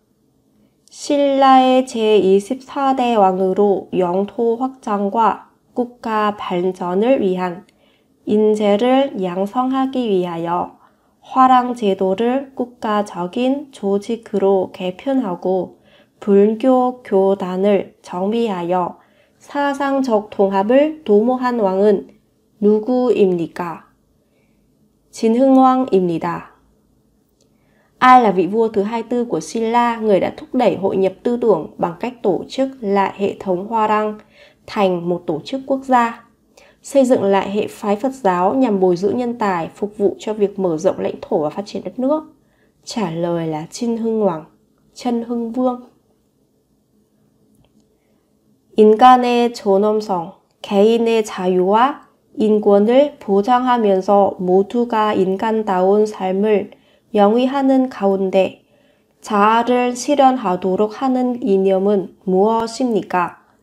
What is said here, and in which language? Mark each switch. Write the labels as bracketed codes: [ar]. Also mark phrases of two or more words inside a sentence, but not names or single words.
[ko] 신라의 제24대 왕으로 영토 확장과 국가 발전을 위한 인재를 양성하기 위하여 화랑 제도를 국가적인 조직으로 개편하고 불교 교단을 정비하여 사상적 통합을 도모한 왕은 누구입니까? 진흥왕입니다. [vi] Ai là vị vua thứ 24 của Silla, người đã thúc đẩy hội nhập tư tưởng bằng cách tổ chức lại hệ thống Hoa Rang thành một tổ chức quốc gia, xây dựng lại hệ phái Phật giáo nhằm bồi dưỡng nhân tài, phục vụ cho việc mở rộng lãnh thổ và phát triển đất nước? Trả lời là Chân Hưng Hoàng, Chân Hưng Vương. [ko] 인간의 존엄성, 개인의 자유와 인권을 보장하면서 모두가 인간다운 삶을 영위하는 가운데 자아를 실현하도록 하는 이념은 무엇입니까?